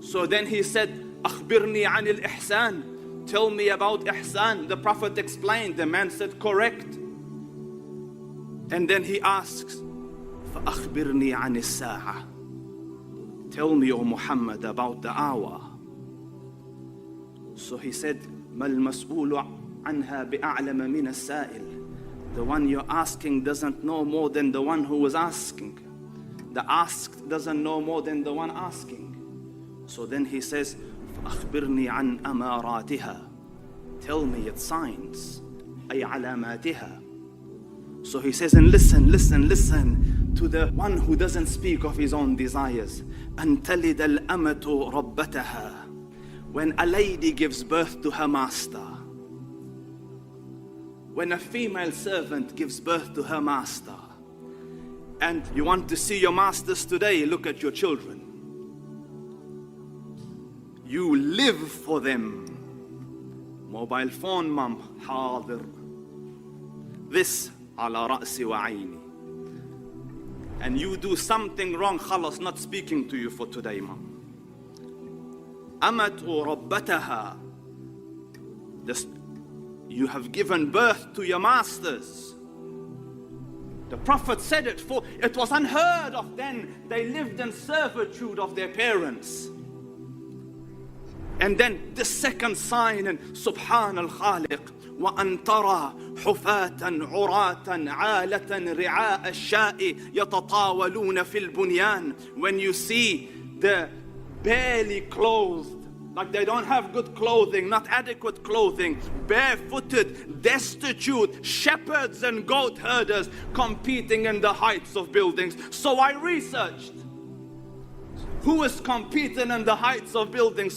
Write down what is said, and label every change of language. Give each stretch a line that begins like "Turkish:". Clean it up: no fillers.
English: So then he said,
Arabic: أَخْبِرْنِي عَنِ الْإِحْسَانِ.
English: Tell me about Ihsan. The Prophet explained. The man said, correct. And then he asks,
Arabic: فَأَخْبِرْنِي عَنِ السَّاعَةِ.
English: Tell me, O Muhammad, about the hour. So he said,
Arabic: مَا الْمَسْئُولُ عَنْهَا بِأَعْلَمَ مِنَ السَّائِلِ.
English: The one you're asking doesn't know more than the one who was asking. The asked doesn't know more than the one asking. So then he says,
Arabic: فَأَخْبِرْنِي عَنْ أَمَارَاتِهَا.
English: Tell me its signs,
Arabic: أي علاماتها.
English: So he says, and listen to the one who doesn't speak of his own desires.
Arabic: أَن تَلِدَ الْأَمَةُ رَبَّتَهَا.
English: When a lady gives birth to her master. When a female servant gives birth to her master. And you want to see your masters today, look at your children. You live for them. Mobile phone, mom, حاضر.
Arabic: This على رأسي وعيني.
English: And you do something wrong, خلاص, not speaking to you for today, mom.
Arabic: أمت ربتها.
English: You have given birth to your masters. The Prophet said it, for it was unheard of then. They lived in servitude of their parents. And then the second sign, and
Arabic: Subhan al-Khaliq, وَأَن تَرَى حُفَاةً عُرَاةً عَالَةً رِعَاءَ الشَّاءِ يَتَطَاوَلُونَ فِي الْبُنْيَانِ.
English: When you see the barely clothed, like they don't have good clothing, not adequate clothing, barefooted, destitute, shepherds and goat herders competing in the heights of buildings. So I researched. Who is competing in the heights of buildings?